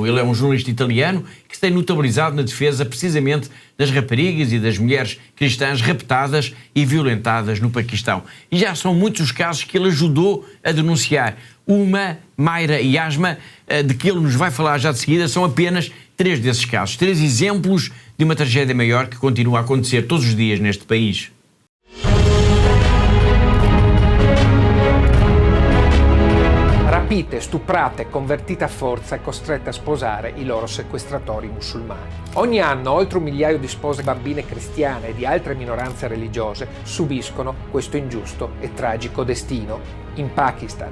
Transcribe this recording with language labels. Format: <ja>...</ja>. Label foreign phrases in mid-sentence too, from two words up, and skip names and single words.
<pt>Ele é um jornalista italiano que se tem notabilizado na defesa precisamente das raparigas e das mulheres cristãs raptadas e violentadas no Paquistão. E já são muitos os casos que ele ajudou a denunciar. Uma, Mayra e Asma, de que ele nos vai falar já de seguida, são apenas 3 desses casos. 3 exemplos de uma tragédia maior que continua a acontecer todos os dias neste país.</pt> <it>Rapite, stuprate, convertite a forza e costrette a sposare i loro sequestratori musulmani. Ogni anno oltre 1 migliaio di spose bambine cristiane e di altre minoranze religiose subiscono questo ingiusto e tragico destino in Pakistan.</it>